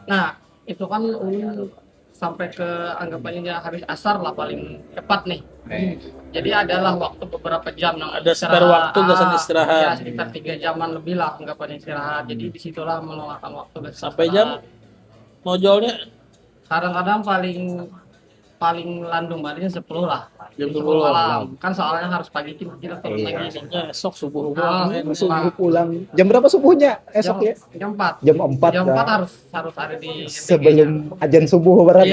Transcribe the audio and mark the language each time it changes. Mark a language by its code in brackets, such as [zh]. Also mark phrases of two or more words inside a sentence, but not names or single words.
[id] Nah, itu kan ulun sampai ke anggapannya habis asar lah paling cepat nih. Jadi adalah waktu beberapa jam yang Ada spare waktu kesan istirahat. Ya, sekitar 3 jaman lebih lah anggapannya istirahat. Jadi disitulah meluangkan waktu Sampai jam mojolnya kadang-kadang paling [bjn] landung baliknya [id] 10 lah. Jam 10 malam. Kan soalnya harus pagi kita turun lagi nih. maksudnya esok subuh Subuh pulang. Jam berapa subuhnya? Esok ya? Jam 4. Jam 4. Jam 4 dah. harus ada di Sebelum ajan subuh berarti.